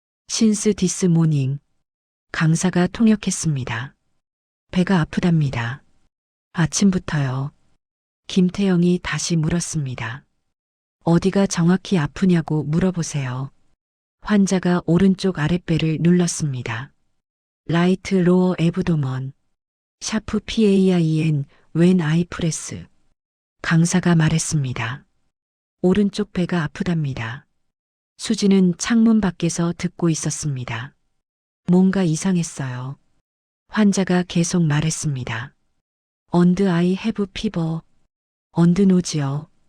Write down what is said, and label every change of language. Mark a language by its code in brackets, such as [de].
[en] Since this morning. [ko] 강사가 통역했습니다. 배가 아프답니다. 아침부터요. 김태영이 다시 물었습니다. 어디가 정확히 아프냐고 물어보세요. 환자가 오른쪽 아랫배를 눌렀습니다. [en] Right lower abdomen. 샤프 pain when I press. [ko] 강사가 말했습니다. 오른쪽 배가 아프답니다. 수지는 창문 밖에서 듣고 있었습니다. 뭔가 이상했어요. 환자가 계속 말했습니다. [en] And I have fever. And nausea.